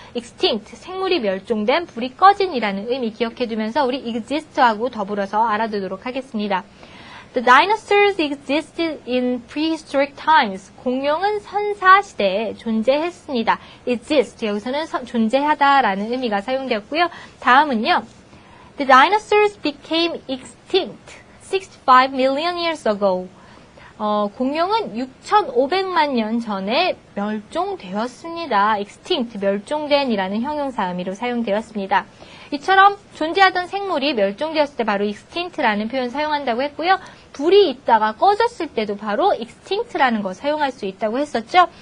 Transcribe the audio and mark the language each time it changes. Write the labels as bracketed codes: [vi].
[ko] extinct, 생물이 멸종된, 불이 꺼진이라는 의미 기억해두면서 우리 exist하고 더불어서 알아두도록 하겠습니다. [en] The dinosaurs existed in prehistoric times. [ko] 공룡은 선사시대에 존재했습니다. exist, 여기서는 존재하다라는 의미가 사용되었고요. 다음은요. [en] The dinosaurs became extinct 65 million years ago. [ko] 공룡은 6,500만 년 전에 멸종되었습니다. extinct, 멸종된이라는 형용사 의미로 사용되었습니다. 이처럼 존재하던 생물이 멸종되었을 때 바로 extinct라는 표현 사용한다고 했고요. 불이 있다가 꺼졌을 때도 바로 extinct라는 거 사용할 수 있다고 했었죠.